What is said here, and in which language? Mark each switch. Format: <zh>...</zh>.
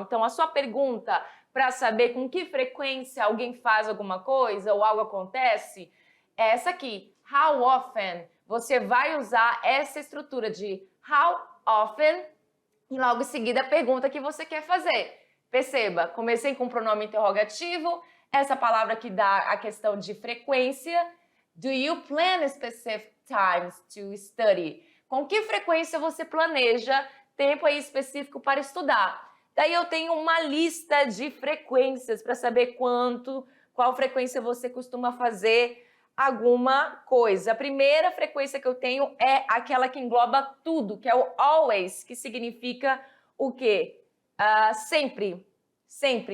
<pt>Então, a sua pergunta para saber com que frequência alguém faz alguma coisa ou algo acontece é essa aqui. How often? Você vai usar essa estrutura de how often e logo em seguida a pergunta que você quer fazer. Perceba, comecei com o pronome interrogativo, essa palavra que dá a questão de frequência.</pt> <en>Do you plan specific times to study?</en> <pt>Com que frequência você planeja tempo aí específico para estudar? Daí eu tenho uma lista de frequências para saber qual frequência você costuma fazer alguma coisa. A primeira frequência que eu tenho é aquela que engloba tudo, que é o always, que significa o quê? Sempre. Sempre.</pt>